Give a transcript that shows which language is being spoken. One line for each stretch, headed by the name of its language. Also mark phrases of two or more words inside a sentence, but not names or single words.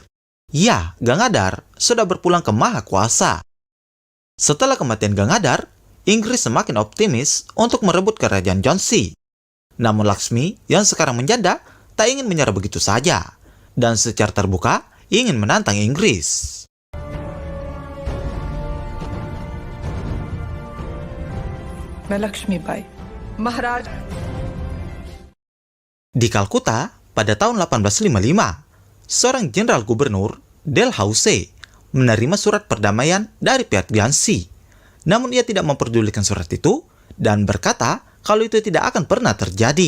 Indonesian: Ya, Gangadhar sudah berpulang ke Maha Kuasa. Setelah kematian Gangadhar, Inggris semakin optimis untuk merebut kerajaan Jhansi. Namun Laksmi yang sekarang menjanda tak ingin menyerah begitu saja, dan secara terbuka ingin menantang Inggris.
Hindi: मैं लक्ष्मीबाई महाराज
Indonesian: Di Kalkuta, pada tahun 1855, seorang jenderal gubernur, Dalhousie, menerima surat perdamaian dari pihak Jhansi. Namun ia tidak memperdulikan surat itu dan berkata kalau itu tidak akan pernah terjadi.